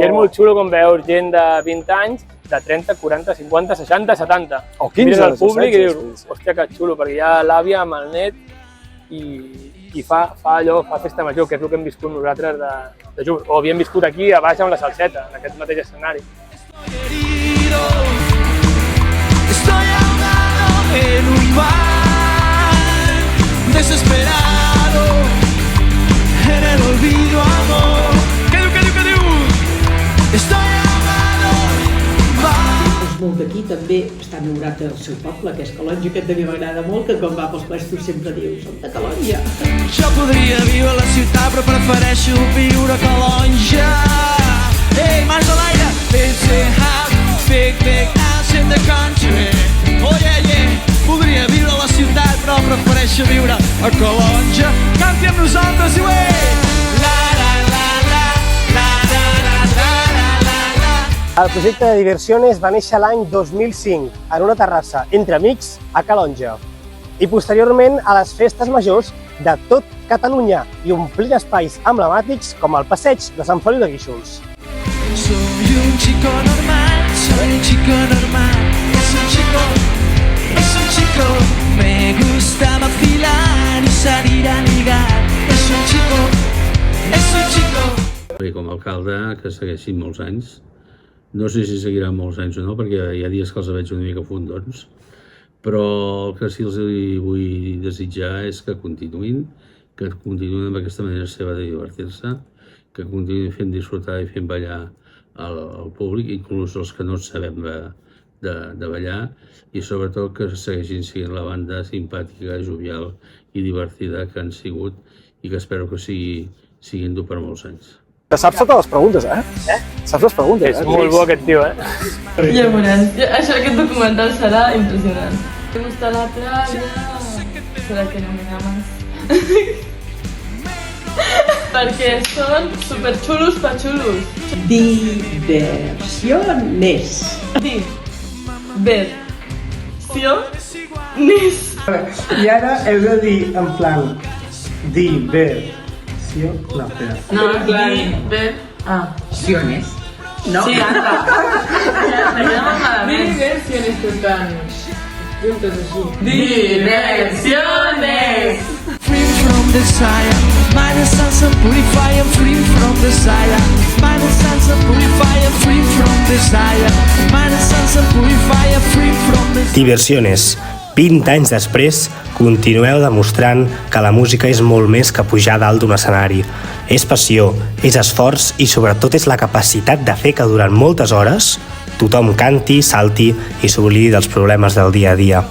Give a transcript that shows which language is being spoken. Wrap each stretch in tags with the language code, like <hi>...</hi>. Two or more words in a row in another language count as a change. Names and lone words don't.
<ca>I és molt xulo com veus gent de 20 anys, de 30, 40, 50, 60, 70. O 15, mires el públic i dius, hòstia, que xulo, perquè hi ha l'àvia amb el net i fa allò, fa festa major, que és el que hem viscut nosaltres de jove. O havíem viscut aquí a baix amb la Salseta, en aquest mateix escenari.</ca> <es>Estoy ahogado en un mar, desesperado, en el olvido, amor.</es> <ca>¿Qué diu?</ca> <es>Estoy ahogado en un mar.</es> <ca>Els molt d'aquí també està enamorat del seu poble, que és Calonja, que també m'agrada molt, que quan va pels plestos sempre diu, som de Calonja. Jo podria viure a la ciutat, però prefereixo viure a Calonja. Ei, mans a l'aire,</ca> <en>let's say big house in the country. Oh yeah,</en> <ca>podria viure a la ciutat, però prefereixo viure a Calonja. Canti amb nosaltres i ué! El projecte de Diversiones va néixer l'any 2005 en una terrassa entre amics a Calonja i posteriorment a les festes majors de tot Catalunya i omplint espais emblemàtics com el passeig de Sant Feliu de Guíxols.</ca> <es>Soy un chico normal, es un chico, me gusta vacilar y salir a ligar, es un chico.</es> <ca>Bé, com a alcalde, que segueixin molts anys. No sé si seguiran molts anys o no, perquè hi ha dies que els veig una mica fundons, però el que sí els vull desitjar és que continuïn amb aquesta manera seva de divertir-se, que continuïn fent disfrutar i fent ballar al públic, inclús els que no sabem de ballar, i sobretot que segueixin sent la banda simpàtica, jovial i divertida que han sigut i que espero que siguin-ho per molts anys. Saps totes les preguntes, Saps les preguntes, És molt bo aquest tio, Ja veuràs. Aquest documental serà impressionant.</ca> <es>Me gusta la playa...</es> <ca>Serà que</ca> <es>no me llamas.</es> <ca>Perquè són superxulos pa xulos. Diversiones. Diversiones. I ara heu de dir en plan diversió... No, espera. No, diversiones. No, sí.</ca> <es>Me llamo</es> <ca>malament. Diversiones total. Juntos així. Diversiones.</ca> <en>Free from desire, meine Sansen purify, I'm free from desire. Meine Sansen purify, I'm free from desire. Meine Sansen purify, I'm free from desire.</en> <ca>Diversiones. 20 anys després, continueu demostrant que la música és molt més que pujar dalt d'un escenari. És passió, és esforç i sobretot és la capacitat de fer que durant moltes hores tothom canti, salti i s'oblidi dels problemes del dia a dia.</ca>